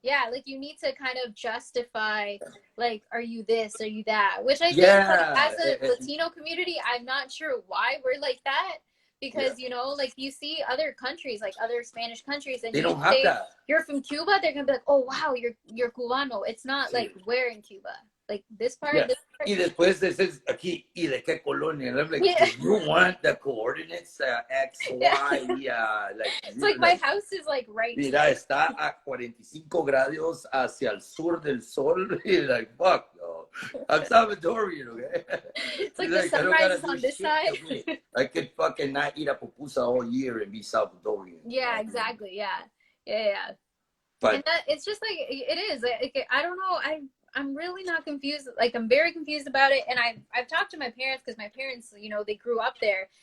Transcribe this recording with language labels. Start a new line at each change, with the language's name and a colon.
English: Like, you need to kind of justify, like, are you this, are you that? Which I think, like, as a Latino community, I'm not sure why we're like that. Because, you know, like, you see other countries, like other Spanish countries, and they don't have that. You're from Cuba, they're going to be like, oh, wow, you're Cubano. It's not like, where in Cuba? Like, this part, this part.
Spanish: Y después dices aquí, ¿y de qué colonia?
English: And I'm like, you want the coordinates, X, Y, like. It's like, my house is like right here.
Spanish: Mira, está a 45 grados hacia el sur del sol.
English: Y like, fuck, no. I'm Salvadorian, okay? It's like the sunrise is on this side. I could fucking not eat a pupusa all year and be Salvadorian. Exactly, But and it's just like, it is. Like, I don't know, I'm really not confused. Like, I'm very confused about it. And I've talked to my parents, because my parents, you know, they grew up there.